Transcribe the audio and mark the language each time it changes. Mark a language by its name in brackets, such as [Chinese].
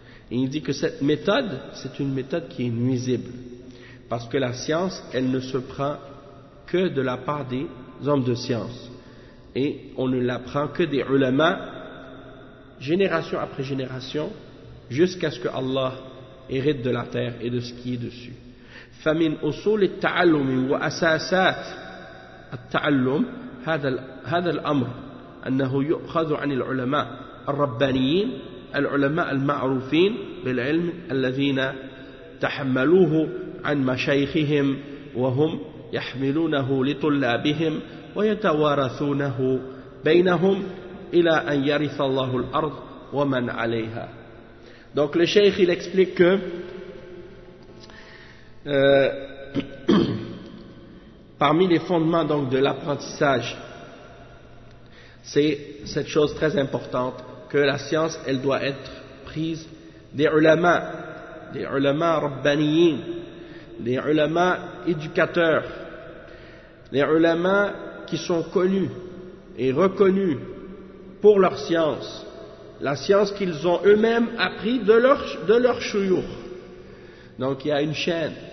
[French] Et il dit que cette méthode, c'est une méthode qui est nuisible, parce que la science, elle ne se prend que de la part des hommes de science, et on ne l'apprend que des ulama, génération après génération, jusqu'à ce que Allah hérite de la terre et de ce qui est dessus. [Arabic] فمن أصول التعلم وأساسات التعلم هذا الأمر أنه يؤخذ عن العلماء الربانيين العلماء المعروفين بالعلم الذين تحملوه عن مشايخهم وهم يحملونه لطلابهم ويتوارثونه بينهم إلى أن يرث الله الأرض ومن عليها. [French] Donc le cheikh il explique que parmi les fondements donc de l'apprentissage, c'est cette chose très importante que la science elle doit être prise des ulama rabbaniyin, des ulama éducateurs, des ulama qui sont connus et reconnus pour leur science, la science qu'ils ont eux-mêmes appris de leur chouyour. Donc il y a une chaîne.